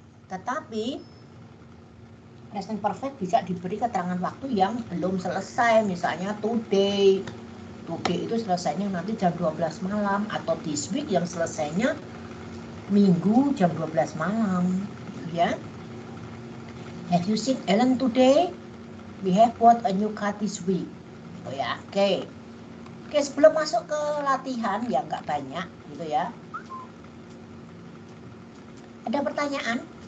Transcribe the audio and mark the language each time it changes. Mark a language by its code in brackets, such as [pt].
[id] Tetapi present perfect bisa diberi keterangan waktu yang belum selesai. Misalnya today itu selesainya nanti jam 12 malam, atau this week yang selesainya minggu jam 12 malam, ya. [en] Have you seen Ellen today? We have bought a new car this week. [id] Oh ya, oke, sebelum masuk ke latihan yang nggak banyak gitu ya, ada pertanyaan?